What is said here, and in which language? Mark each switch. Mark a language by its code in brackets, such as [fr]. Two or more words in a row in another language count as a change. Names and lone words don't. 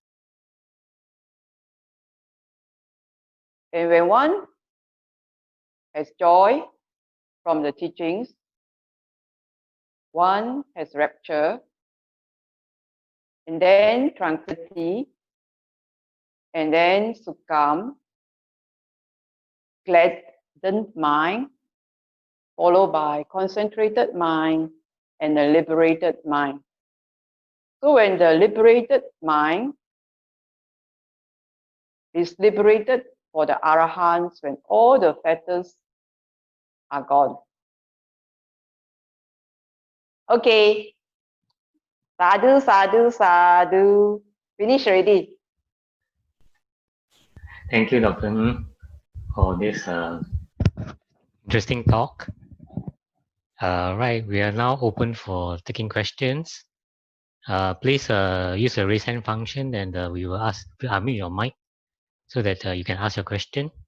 [en] And when one has joy from the teachings, one has rapture, and then tranquility, and then sukham, gladdened mind, followed by concentrated mind and a liberated mind. So when the liberated mind is liberated for the Arahants, when all the fetters are gone. Okay. [pi] Sadhu, sadhu, sadhu. [en] Finish already. Thank you, Dr. Ng, for this interesting talk. Right, we are now open for taking questions. Please use the raise hand function, and we will ask to unmute your mic so that you can ask your question.